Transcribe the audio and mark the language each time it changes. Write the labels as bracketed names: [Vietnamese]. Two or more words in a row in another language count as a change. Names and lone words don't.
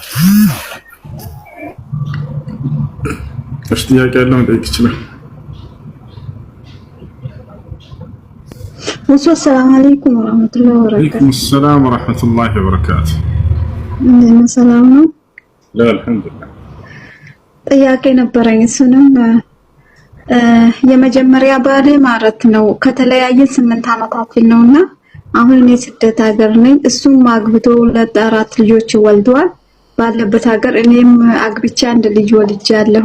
[Amharic] እሺ ጥያቄ ያለው መጠየቅ ይችላል። [Arabic] السلام عليكم ورحمة الله وبركاته. عليكم السلام ورحمة الله وبركاته. [Amharic] ሰላም ነው? [Arabic] لا الحمد لله. [Amharic] ጥያቄ ነበረኝ። እሱንም የመጀመሪያ ባሌ ማለት ነው ከተለያየ 8 ዓመታችን ነውና አሁን እኔ ስደት ሀገር ነኝ። እሱም አግብቶ 2-4 ልጆች ወልዷል ባለበት ሀገር። እኔም አግብቻ አንድ ልጅ ወልጃለሁ።